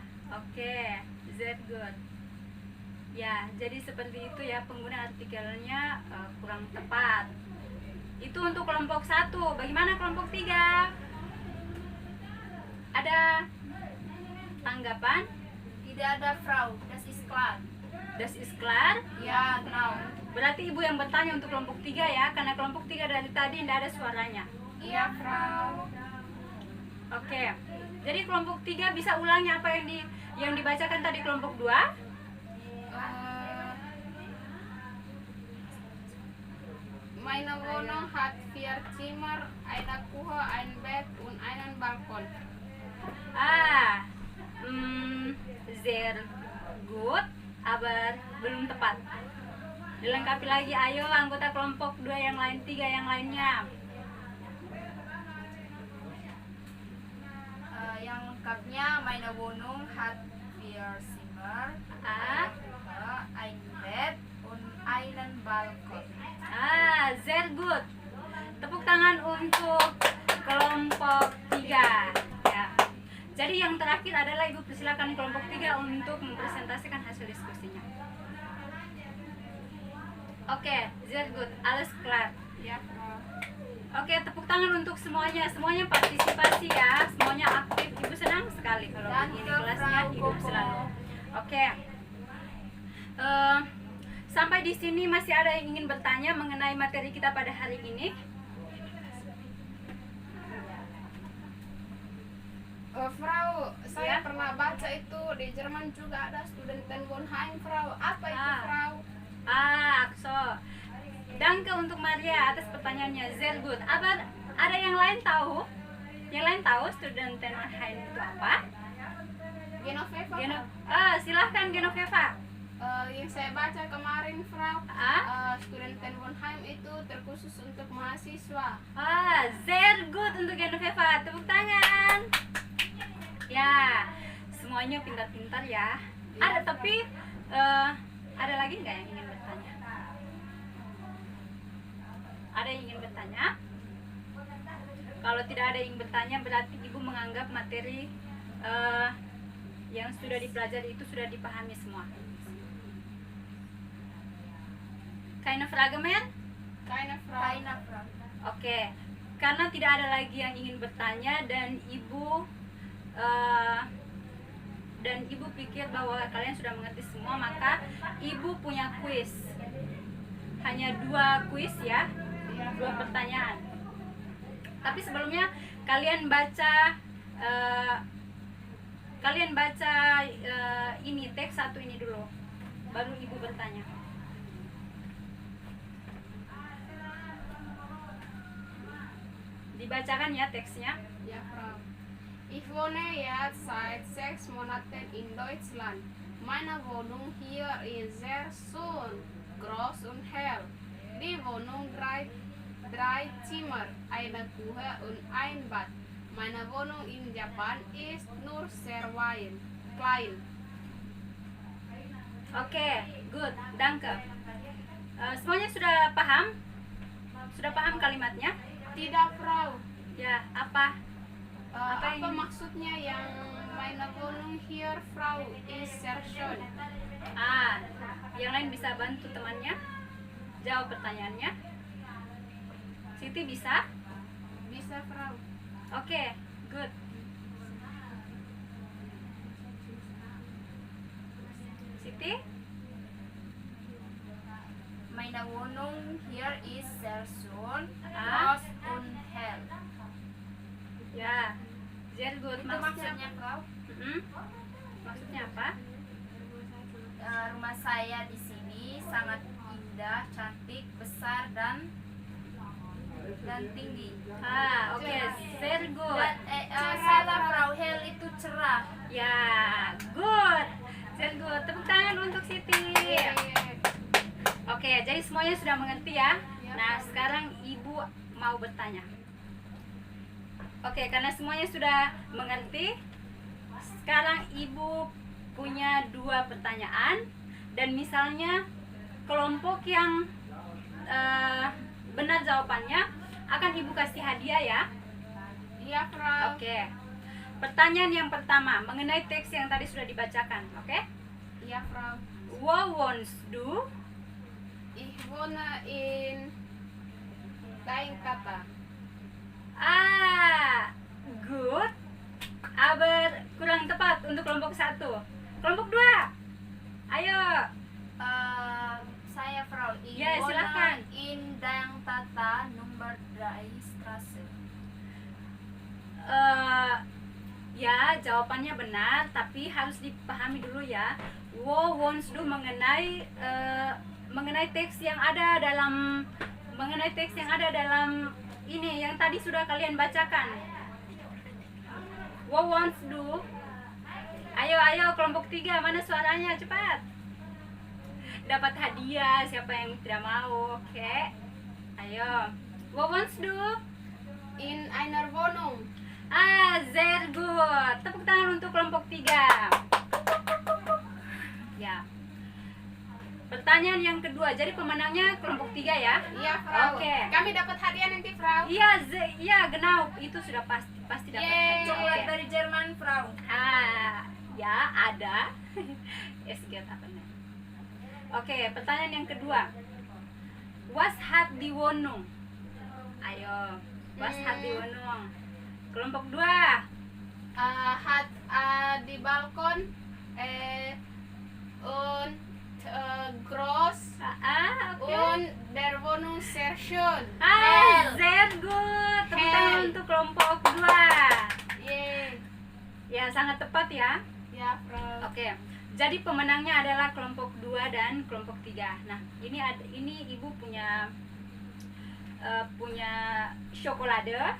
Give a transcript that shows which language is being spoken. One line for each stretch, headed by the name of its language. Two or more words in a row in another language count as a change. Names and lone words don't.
German: Oke, sehr good.
Indonesian: Ya, jadi seperti itu ya, penggunaan artikelnya kurang tepat. Itu untuk kelompok 1. Bagaimana kelompok 3? Ada tanggapan? Tidak ada,
German: Frau. Das ist klar. Das ist klar? Ya, genau.
Indonesian: Berarti ibu yang bertanya untuk kelompok 3 ya, karena kelompok 3 dari tadi tidak ada suaranya. Iya, Frau. Oke. Jadi kelompok 3 bisa ulangi apa yang dibacakan tadi kelompok 2?
German: Meine Wohnung hat 4 Zimmer, eine Küche, ein Bett und einen Balkon. Sehr gut, aber
Indonesian: belum tepat. Dilengkapi lagi, ayo anggota kelompok 2 yang lain, 3 yang lainnya. Yang lengkapnya,
German: meine Wohnung hat 4 Zimmer, ein Bett und einen Balkon. Sehr good.
Indonesian: Tepuk tangan untuk kelompok 3 ya. Jadi yang terakhir adalah ibu persilakan kelompok 3 untuk mempresentasikan hasil diskusinya. Oke,
German: sehr good. Alles klar.
Indonesian: Ya, Frau. Oke, tepuk tangan untuk semuanya. Semuanya partisipasi ya. Semuanya aktif. Ibu senang sekali kalau Dan begini ke kelasnya Frau hidup Koko. selalu. Oke. Sampai di sini masih ada yang ingin bertanya mengenai materi kita pada hari ini? Frau, saya Ya. pernah baca itu di Jerman juga ada Studentenwohnheim, Frau. Apa itu, Frau? So Danke untuk Maria atas pertanyaannya.
German: Sehr gut.
Indonesian: Ada yang lain tahu? Yang lain tahu Studenten Wohnheim itu apa? Genoveva. Silahkan Genoveva. Yang saya baca kemarin, Frau, Studentenwohnheim itu terkhusus untuk mahasiswa. Sehr gut untuk Genoveva. Tepuk tangan. Ya, semuanya pintar-pintar ya. Ada tapi ada lagi nggak yang ingin bertanya? Ada yang ingin bertanya? Kalau tidak ada yang bertanya, berarti ibu menganggap materi yang sudah dipelajari itu sudah dipahami semua.
German: Keine Frage mehr? Keine Frau. Keine Frau.
Indonesian: Oke, karena tidak ada lagi yang ingin bertanya dan ibu pikir bahwa kalian sudah mengerti semua, maka ibu punya kuis. Hanya 2 kuis ya, 2 pertanyaan. Tapi sebelumnya kalian baca ini teks 1 ini dulu, baru ibu bertanya. Dibacakan ya teksnya.
German: Ja, Frau. Ich wohne jetzt seit 6 Monaten in Deutschland. Meine Wohnung hier ist sehr schön, groß und hell. Die Wohnung 3 Zimmer, eine Küche und ein Bad. Meine Wohnung in Japan ist nur sehr klein. Oke, good, danke.
Indonesian: Semuanya sudah paham? Sudah paham kalimatnya? Tidak, Frau. Ya, apa? Apa yang- maksudnya yang
German: meine Wohnung hier,
Indonesian: Frau,
German: ist sehr schön?
Indonesian: Yang lain bisa bantu temannya jawab pertanyaannya. Siti bisa? Bisa, Frau. Oke, good. Siti?
German: Meine Wohnung hier ist sehr schön, Ah. groß und hell.
English: Ya, very good.
Indonesian: Itu maksudnya, Frau. Maksudnya apa? Rumah saya di sini sangat indah, cantik, besar dan tinggi. Oke,
English: very good.
Indonesian: Dan salah, Frau, hell itu cerah. Ya,
English: good. Very good.
Indonesian: Tepuk tangan untuk Siti. Oke, jadi semuanya sudah mengerti ya. Nah, sekarang ibu mau bertanya. Oke, karena semuanya sudah mengerti, sekarang ibu punya 2 pertanyaan. Dan misalnya kelompok yang benar jawabannya akan ibu kasih hadiah ya. Iya, Frau. Oke. Pertanyaan yang pertama mengenai teks yang tadi sudah dibacakan, oke? Iya, Frau.
German: Wo wohnst du? Ich wohne in Kleinkatta.
English: Good.
Indonesian: Aber kurang tepat untuk kelompok 1. Kelompok 2. Ayo. Saya, Frau, ich Ya, silakan.
German: wohne in Dangtata Number 3 Straße.
Indonesian: Ya, jawabannya benar, tapi harus dipahami dulu ya.
German: Wo wohnst du
Indonesian: mengenai teks yang ada dalam ini yang tadi sudah kalian bacakan.
German: Wo wohnst du?
Indonesian: Ayo kelompok 3, mana suaranya, cepat. Dapat hadiah, siapa yang tidak mau? Oke. Ayo.
German: Wo wohnst du? In einer Wohnung. Sehr good.
Indonesian: Tepuk tangan untuk kelompok 3. Ya. Pertanyaan yang kedua. Jadi pemenangnya kelompok 3 ya? Iya, Frau. Oke. Kami dapat hadiah nanti, Frau. Iya, genau. Itu sudah pasti dapat Yeay. hadiah. Coklat Oke. dari Jerman, Frau. Ya, ada.
German: Es geht
Indonesian: apa nih? Oke, pertanyaan yang kedua.
German: Was hat die Wohnung? Ayo. Was hat die Wohnung?
Indonesian: Kelompok 2.
German: Hat di Balkon und groß
Indonesian: Oke.
German: und der Wohnung sehr schön.
Indonesian: Sehr good. Tepuk tangan
German: Hell.
Indonesian: untuk kelompok 2. Yeay. Ya, sangat tepat ya. Ya, Frau. Oke. Jadi pemenangnya adalah kelompok 2 dan kelompok 3. Nah, ini Ibu punya coklat.